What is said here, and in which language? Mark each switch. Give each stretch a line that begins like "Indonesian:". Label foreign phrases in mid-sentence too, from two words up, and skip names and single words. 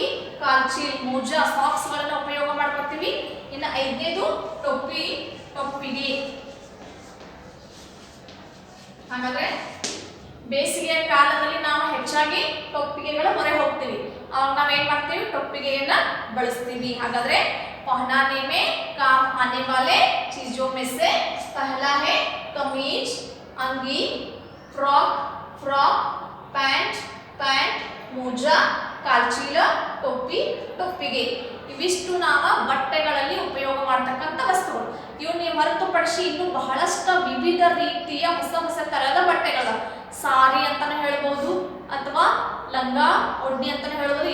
Kannada: ಕಾಲ್ಚೀಲ್ ಮೋಜಾ ಸಾಕ್ಸ್ಗಳನ್ನ ಉಪಯೋಗ ಮಾಡ್ಕೋತೀವಿ. ಇನ್ನು ಐದನೇದು ಟೊಪ್ಪಿ, ಟೊಪ್ಪಿಗೆ. ಹಾಗಾದ್ರೆ ಬೇಸಿಗೆಯ ಕಾಲದಲ್ಲಿ ನಾವು ಹೆಚ್ಚಾಗಿ ಟೊಪ್ಪಿಗೆಗಳ ಮೊರೆ ಹೋಗ್ತೀವಿ. ಅವಾಗ ನಾವೇನ್ ಮಾಡ್ತೀವಿ? ಟೊಪ್ಪಿಗೆಯನ್ನ ಬಳಸ್ತೀವಿ. ಹಾಗಾದ್ರೆ
Hindi: पहनाने में काम आने वाले चीजों में से पहला है कमीज, अंगी, फ्रॉक, पैंट, मोजा,
Kannada: ಕಾಲ್ಚೀಲ, ಟೋಪಿ, ಟೊಪ್ಪಿಗೆ. ಇವಿಷ್ಟು ನಾವು ಬಟ್ಟೆಗಳಲ್ಲಿ ಉಪಯೋಗ ಮಾಡತಕ್ಕಂಥ ವಸ್ತುಗಳು. ಇವು ನೀವು ಹೊರತುಪಡಿಸಿ ಇನ್ನು ಬಹಳಷ್ಟು ವಿವಿಧ ರೀತಿಯ ಹೊಸ ಹೊಸ ತರಹದ ಬಟ್ಟೆಗಳು, ಸಾರಿ ಅಂತಾನೆ ಹೇಳ್ಬೋದು ಅಥವಾ ಲಂಗ ಒಡ್ನಿ ಅಂತಾನೆ ಹೇಳ್ಬೋದು.